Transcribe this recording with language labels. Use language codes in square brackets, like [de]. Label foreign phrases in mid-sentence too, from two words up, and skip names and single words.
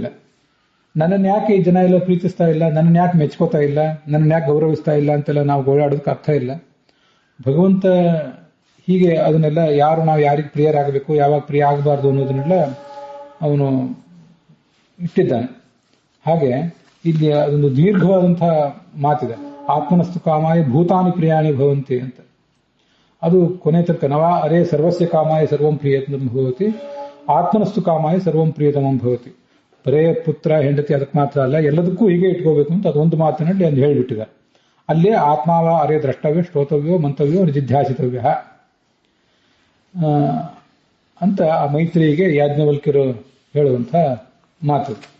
[kn] ನನ್ನನ್ನು ಯಾಕೆ ಈ ಜನ ಎಲ್ಲ ಪ್ರೀತಿಸ್ತಾ ಇಲ್ಲ, ನನ್ನನ್ನು ಯಾಕೆ ಮೆಚ್ಕೋತಾ ಇಲ್ಲ, ನನ್ನನ್ನು ಯಾಕೆ ಗೌರವಿಸ್ತಾ ಇಲ್ಲ ಅಂತೆಲ್ಲ ನಾವು ಗೋಳಾಡೋದಕ್ಕೆ ಅರ್ಥ ಇಲ್ಲ. ಭಗವಂತ ಹೀಗೆ ಅದನ್ನೆಲ್ಲ ನಾವು ಯಾರಿಗೆ ಪ್ರಿಯರಾಗಬೇಕು, ಯಾವಾಗ ಪ್ರಿಯ ಆಗಬಾರ್ದು ಅನ್ನೋದನ್ನೆಲ್ಲ ಅವನು ಇಟ್ಟಿದ್ದಾನೆ. ಹಾಗೆ ಇಲ್ಲಿ ಅದೊಂದು ದೀರ್ಘವಾದಂತಹ ಮಾತಿದೆ, [sa] ಆತ್ಮನಸ್ತು ಕಾಮಾಯ ಭೂತಾನಿ ಪ್ರಿಯಾಣಿ ಭವಂತಿ ಅಂತ. [kn] ಅದು ಕೊನೆ ತನಕ [sa] ನವಾ ಅರೇ ಸರ್ವಸ್ಯ ಕಾಮಾಯ ಸರ್ವಂ ಪ್ರಿಯತಮಂ ಭವತಿ, ಆತ್ಮನಸ್ತು ಕಾಮಾಯ ಸರ್ವಂ ಪ್ರಿಯತಮಂ ಭವತಿ. [kn] ಬರೇ ಪುತ್ರ ಹೆಂಡತಿ ಅದಕ್ಕೆ ಮಾತ್ರ ಅಲ್ಲ, ಎಲ್ಲದಕ್ಕೂ ಹೀಗೆ ಇಟ್ಕೋಬೇಕು ಅಂತ ಅದೊಂದು ಮಾತಿನಲ್ಲಿ ಅದು ಹೇಳಿಬಿಟ್ಟಿದ್ದಾರೆ. ಅಲ್ಲೇ [sa] ಆತ್ಮಾವ ಅರೇ ದ್ರಷ್ಟವ್ಯ ಶ್ರೋತವ್ಯೋ ಮಂತವ್ಯೋ ನಿಧಿಧ್ಯಾಸಿತವ್ಯ [kn] ಅಂತ ಆ ಮೈತ್ರಿಯಿಗೆ ಯಾಜ್ಞವಲ್ಕ್ಯರು ಹೇಳುವಂಥ ಮಾತು.